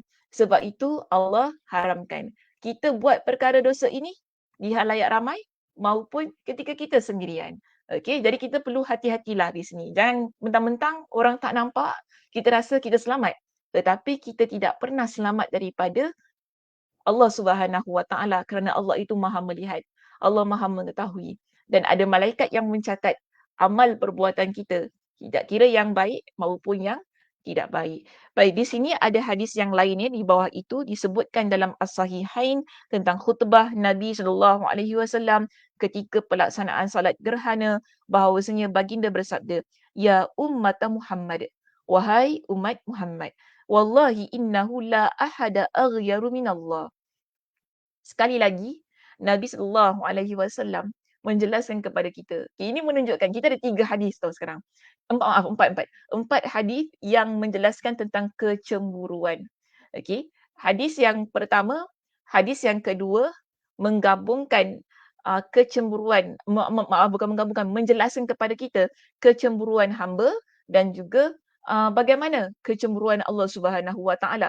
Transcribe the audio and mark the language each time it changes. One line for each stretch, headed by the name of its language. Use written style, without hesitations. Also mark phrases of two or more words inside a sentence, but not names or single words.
Malay: Sebab itu Allah haramkan kita buat perkara dosa ini di halayak ramai maupun ketika kita sendirian. Okey, jadi kita perlu hati-hatilah di sini. Jangan mentang-mentang orang tak nampak, kita rasa kita selamat. Tetapi kita tidak pernah selamat daripada Allah
Arabic: سبحانه وتعالى
Malay: kerana Allah itu Maha melihat. Allah Maha mengetahui dan ada malaikat yang mencatat amal perbuatan kita, tidak kira yang baik maupun yang tidak baik. Baik, di sini ada hadis yang lain ya di bawah itu disebutkan dalam As-Sahihain tentang khutbah Nabi
Arabic: صلى الله عليه وسلم
Malay: ketika pelaksanaan salat gerhana bahawasanya baginda bersabda,
Arabic: "يا أمة محمد,
Malay: wahai umat Muhammad,
Arabic: والله إنه لا أحد أغير من الله."
Malay: Sekali lagi, Nabi
Arabic: صلى الله عليه وسلم
Malay: menjelaskan kepada kita. Ini menunjukkan kita ada 3 hadis tau sekarang. Maaf, 4, 4. 4 hadis yang menjelaskan tentang kecemburuan. Okey. Hadis yang pertama, hadis yang kedua menggabungkan kecemburuan, maaf bukan menggabungkan, menjelaskan kepada kita kecemburuan hamba dan juga bagaimana kecemburuan Allah
Arabic: سبحانه وتعالى.